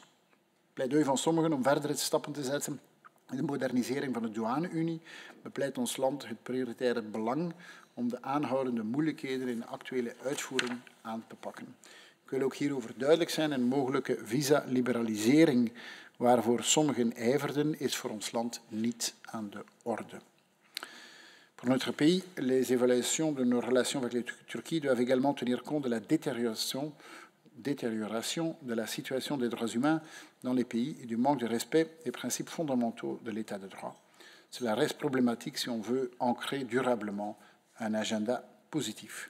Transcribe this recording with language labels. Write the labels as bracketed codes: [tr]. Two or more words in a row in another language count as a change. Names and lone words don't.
[nl] Pleidooi van sommigen om verdere stappen te zetten in de modernisering van de douane-unie bepleit ons land het prioritaire belang om de aanhoudende moeilijkheden in de actuele uitvoering aan te pakken. Ik wil ook hierover duidelijk zijn. Een mogelijke visa-liberalisering waarvoor sommigen ijverden, is voor ons land niet aan de orde. [fr] Pour notre pays, les évaluations de nos relations avec la Turquie doivent également tenir compte de la détérioration de la situation des droits humains dans les pays et du manque de respect des principes fondamentaux de l'état de droit. Cela reste problématique si on veut ancrer durablement un agenda positif.